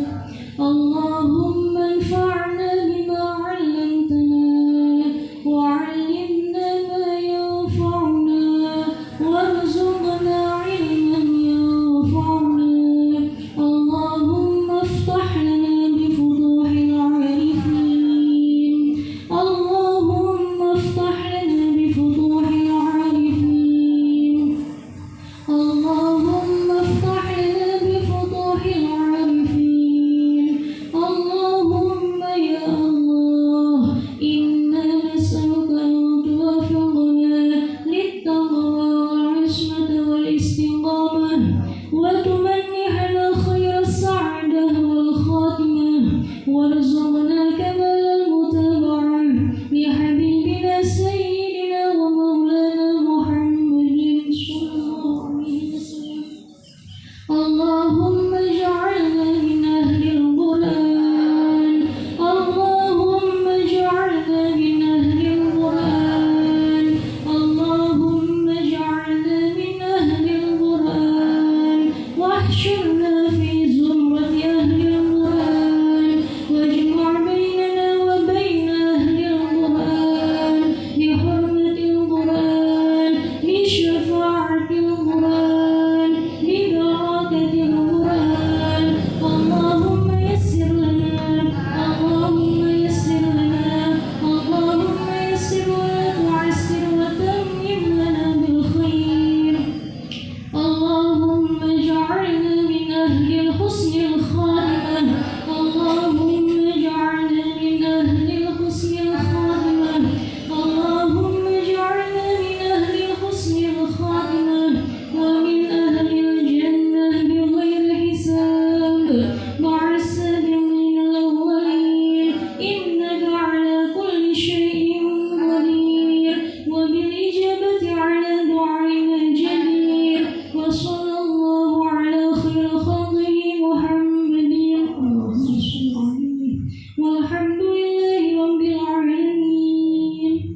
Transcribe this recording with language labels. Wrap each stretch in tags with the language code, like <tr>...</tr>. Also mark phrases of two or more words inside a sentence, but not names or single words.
<ar>اللهم انفعنا بما علمتنا وعلمنا ما ينفعنا وارزقنا علما ينفعنا. اللهم افتح لنا بفتوح العارفين. اللهم افتح لنا بفتوح العارفين. اللهم افتح لنا بفتوح العارفين. اللهم يا الله إنا نسألك أن توفقنا للتقوى والعصمة والاستقامة وتمنحنا خير السعادة والخاتمة وارزقنا كمال المتابعة لحبيبنا سيدنا ومولانا محمد صلى الله عليه وسلم. اللهم اجعلنا من أهل القرآن. اللهم اجعلنا من أهل القرآن. اللهم اجعلنا من أهل القرآن. واحشرنا في زمرة أهل القرآن. واجمع بيننا وبين أهل القرآن بحرمة القرآن بشفاعة القرآن ببركة القرآن. اللهم يسر لنا اللهم يسر لنا اللهم يسر ولا تعسر وتمم لنا بالخير. اللهم اجعلنا من أهل حسن الخاتمة. اللهم اجعلنا من أهل حسن الخاتمة. اللهم اجعلنا من أهل حسن الخاتمة ومن أهل الجنة بغير حساب مع السابقين الأولين. إنك على كل شيء قدير وبالإجابة على دعائنا جدير. وصلى الله على خير خلقه محمد اللهم صل عليه والحمد لله رب العالمين.</ar>